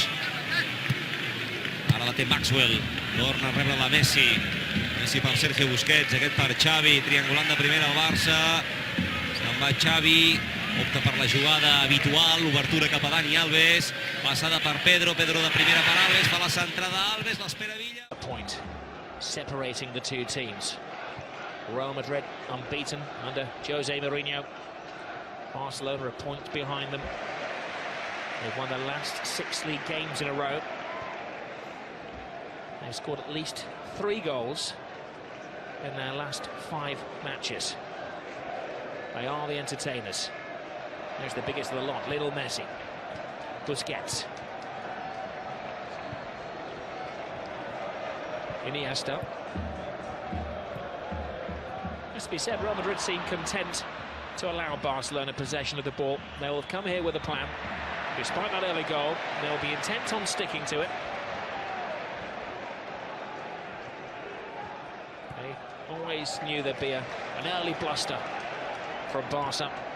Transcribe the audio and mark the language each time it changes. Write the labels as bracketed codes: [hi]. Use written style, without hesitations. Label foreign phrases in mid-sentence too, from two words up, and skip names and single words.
[ca] Ara la té Maxwell, torna a rebre la Messi. Messi per Sergio Busquets, aquest per Xavi, triangulant de primera al Barça. Se'n va Xavi, opta per la jugada habitual, obertura cap a Dani Alves, passada per Pedro, Pedro de primera per Alves, fa la centrada Alves, l'espera Villa. [en] A point separating the two teams. Real Madrid unbeaten under Jose Mourinho. Barcelona a point behind them. They've won their last 6 league games in a row. They've scored at least 3 goals in their last 5 matches. They are the entertainers. There's the biggest of the lot, little Messi. Busquets. Iniesta. Has to be said, Real Madrid seem content to allow Barcelona possession of the ball. They will have come here with a plan. Despite that early goal, they'll be intent on sticking to it. They always knew there'd be an early bluster from Barca.